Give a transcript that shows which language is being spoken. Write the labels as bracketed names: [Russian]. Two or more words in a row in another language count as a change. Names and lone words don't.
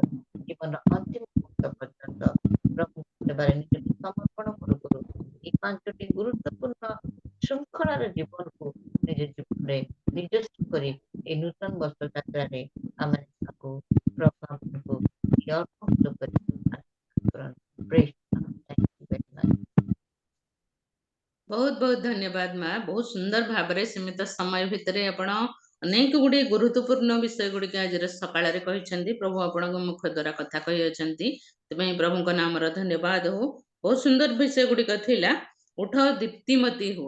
[Odia] ଜୀବନର ଅନ୍ତିମ ମୁହୂର୍ତ୍ତ ପର୍ଯ୍ୟନ୍ତ ପ୍ରଭୁଙ୍କ ସେବାରେ ନିଜକୁ ସମର୍ପଣ କରୁ କରୁ এই 5ଟି ଗୁରୁତ୍ୱପୂର୍ଣ୍ଣ ଶୃଙ୍ଖଳାର ଜୀବନକୁ ନିଜ ଜୀବନରେ ନିଜସ୍ୱ କରି এই ନୂତନ ବର୍ଷ ଯାତ୍ରାରେ ଆମେ ତାକୁ ପ୍ରଭୁ ଆମକୁ ଅର୍ପଣ କରି ଆଶୀର୍ବାଦ କରନ୍ତୁ। [English] Praise God. Thank you very much. [Odia] ବହୁତ ବହୁତ ଧନ୍ୟବାଦ ମା, ବହୁତ ସୁନ୍ଦର ଭାବରେ ସୀମିତ ସମୟ ଭିତରେ ଆପଣ ଅନେକ ଗୁଡ଼ିଏ ଗୁରୁତ୍ୱପୂର୍ଣ୍ଣ ବିଷୟ ଗୁଡ଼ିକ ଆଜିର ସକାଳରେ କହିଛନ୍ତି। ପ୍ରଭୁ ଆପଣଙ୍କ ମୁଖ ଦ୍ୱାରା କଥା କହିଅଛନ୍ତି, ସେଥିପାଇଁ ପ୍ରଭୁଙ୍କ ନାମର ଧନ୍ୟବାଦ ହଉ। ବହୁତ ସୁନ୍ଦର ବିଷୟ ଗୁଡ଼ିକ ଥିଲା। ଉଠ ଦୀପ୍ତିମତୀ ହୁଅ।